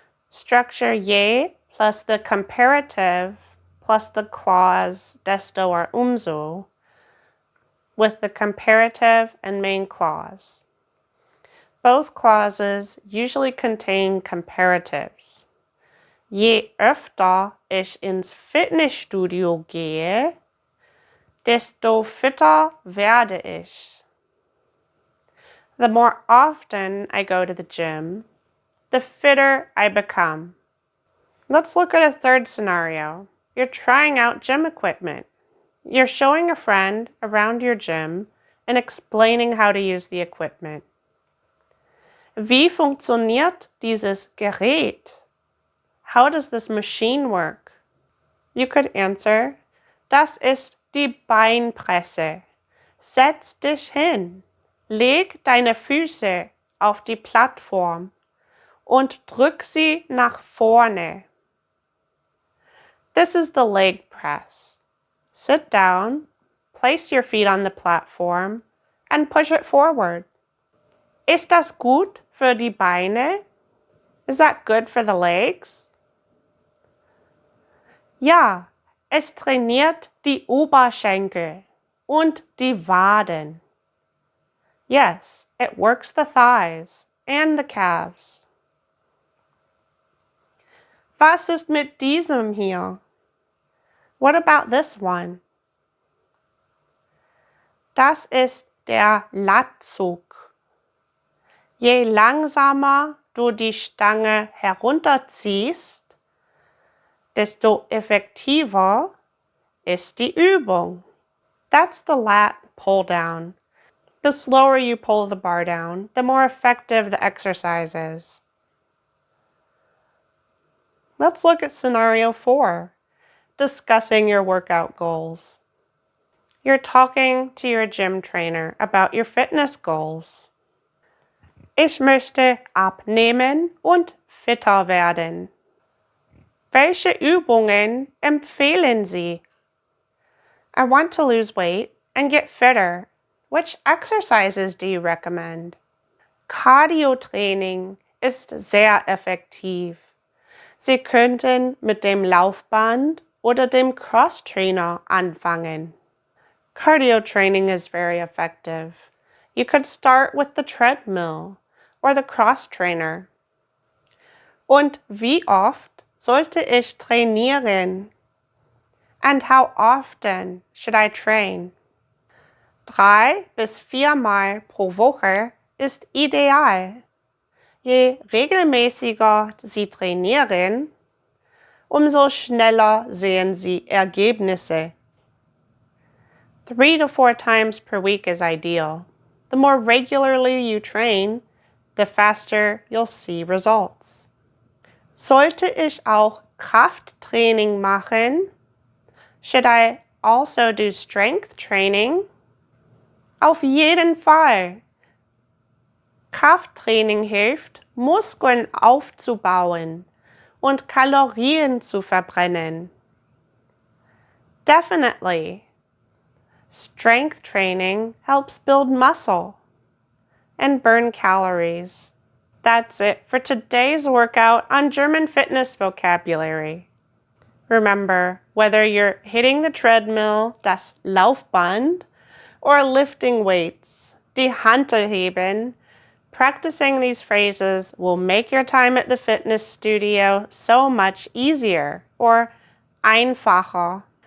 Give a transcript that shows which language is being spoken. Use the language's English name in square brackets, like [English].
[English] Structure je plus the comparative plus the clause desto or umso with the comparative and main clause. Both clauses usually contain comparatives. [German] Je öfter ich ins Fitnessstudio gehe, desto fitter werde ich. [English] The more often I go to the gym, the fitter I become. Let's look at a third scenario. You're trying out gym equipment. You're showing a friend around your gym and explaining how to use the equipment. [German] Wie funktioniert dieses Gerät? [English] How does this machine work? You could answer, [German] das ist die Beinpresse. Setz dich hin. Leg deine Füße auf die Plattform und drück sie nach vorne. [English] This is the leg press. Sit down, place your feet on the platform, and push it forward. [German] Ist das gut für die Beine? [English] Is that good for the legs? [German] Ja, es trainiert die Oberschenkel und die Waden. [English] Yes, it works the thighs and the calves. [German] Was ist mit diesem hier? [English] What about this one? [German] Das ist der Latzug. Je langsamer du die Stange herunterziehst, desto effektiver ist die Übung. [English] That's the lat pull down. The slower you pull the bar down, the more effective the exercise is. Let's look at scenario 4, discussing your workout goals. You're talking to your gym trainer about your fitness goals. [German] Ich möchte abnehmen und fitter werden. Welche Übungen empfehlen Sie? [English] I want to lose weight and get fitter. Which exercises do you recommend? [German] Cardio-Training ist sehr effektiv. Sie könnten mit dem Laufband oder dem Cross-Trainer anfangen. [English] Cardio training is very effective. You could start with the treadmill or the cross-trainer. [German] Und wie oft sollte ich trainieren? [English] And how often should I train? [German] 3 bis 4 Mal pro Woche ist ideal. Je regelmäßiger Sie trainieren, umso schneller sehen Sie Ergebnisse. [English] 3 to 4 times per week is ideal. The more regularly you train, the faster you'll see results. [German] Sollte ich auch Krafttraining machen? [English] Should I also do strength training? [German] Auf jeden Fall. Krafttraining hilft, Muskeln aufzubauen und Kalorien zu verbrennen. [English] Definitely. Strength training helps build muscle and burn calories. That's it for today's workout on German fitness vocabulary. Remember, whether you're hitting the treadmill, das Laufband, or lifting weights, die Hantelheben, practicing these phrases will make your time at the fitness studio so much easier, or einfacher.